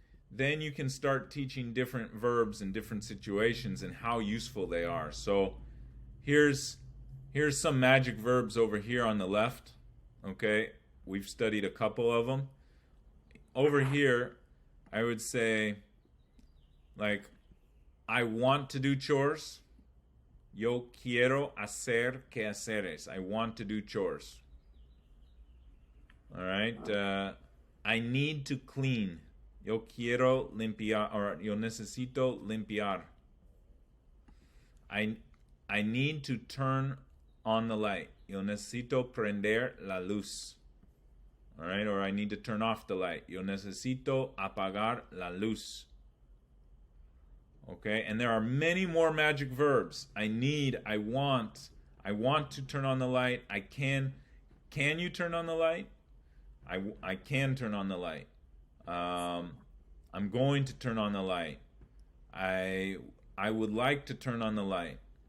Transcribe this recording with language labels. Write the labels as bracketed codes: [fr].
[en] Then you can start teaching different verbs in different situations and how useful they are. So here's some magic verbs over here on the left. Okay, we've studied a couple of them. Over here, I would say, like, I want to do chores. [es] Yo quiero hacer quehaceres. [en] I want to do chores. All right. I need to clean. [es] Yo quiero limpiar, [en] or [es] yo necesito limpiar. [en] I need to turn on the light. [es] Yo necesito prender la luz. [en] All right, or I need to turn off the light. [es] Yo necesito apagar la luz. [en] Okay, and there are many more magic verbs. I need, I want to turn on the light. I can you turn on the light? I can turn on the light. I'm going to turn on the light. I would like to turn on the light.